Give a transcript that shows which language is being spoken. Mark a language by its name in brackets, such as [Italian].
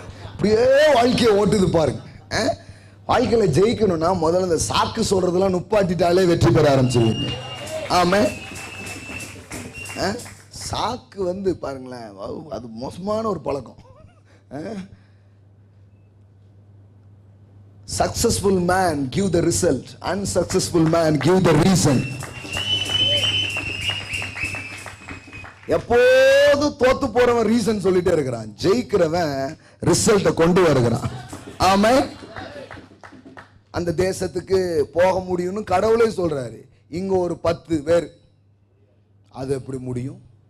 [Tamil] அப்படியே வாழ்க்கையை ஓட்டுது பாருங்க. வாழ்க்கையில ஜெயிக்கணும்னா முதல்ல இந்த சாக்கு சொல்றதெல்லாம் நுப்பாட்டிட்டாலே வெற்றி பெற ஆரம்பிச்சிருவீங்க. ஆமா, சாக்கு பாருங்களேன், அது மோசமான ஒரு பழக்கம். [English] Successful man give the result, unsuccessful man give the reason. [Tamil] எப்போது தோத்து போறவன் ரீசன் சொல்லிட்டே இருக்கிறான், ஜெயிக்கிறவன் ரிசல்ட்டை கொண்டு வருகிறான். ஆமா, அந்த தேசத்துக்கு போக முடியும்னு கடவுளே சொல்றாரு. இங்க ஒரு 10 பேர், அது எப்படி முடியும்?